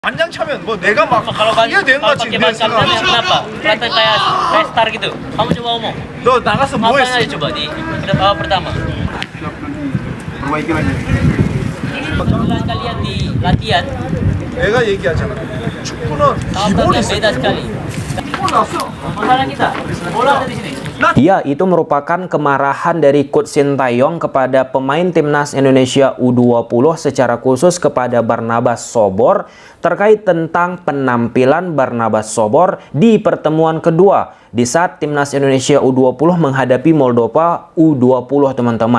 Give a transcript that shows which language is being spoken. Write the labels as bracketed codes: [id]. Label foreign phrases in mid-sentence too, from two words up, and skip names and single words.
[ko] 완장 차면 뭐 내가 막 [id] Kalau kan [ko] 해야 되는 [id] kalau [ko] 거지. [id] pakai ban karetnya kenapa? Kelihatan kayak star gitu. Kamu coba ngomong. [ko] 너 나가서 뭐 [id] Ngapain [ko] 했어? [id] aja coba di babak pertama? Perbaiki lagi. Kebetulan kalian di latihan, [ko] 내가 얘기하잖아. 축구는 [id] tampaknya [ko] 기본이 [id] beda sekali. Masalah kita, bola ada di sini. Ya, itu merupakan kemarahan dari Coach Sintayong kepada pemain timnas Indonesia U20 secara khusus kepada Barnabas Sobor terkait tentang penampilan Barnabas Sobor di pertemuan kedua di saat timnas Indonesia U20 menghadapi Moldova U20, teman-teman.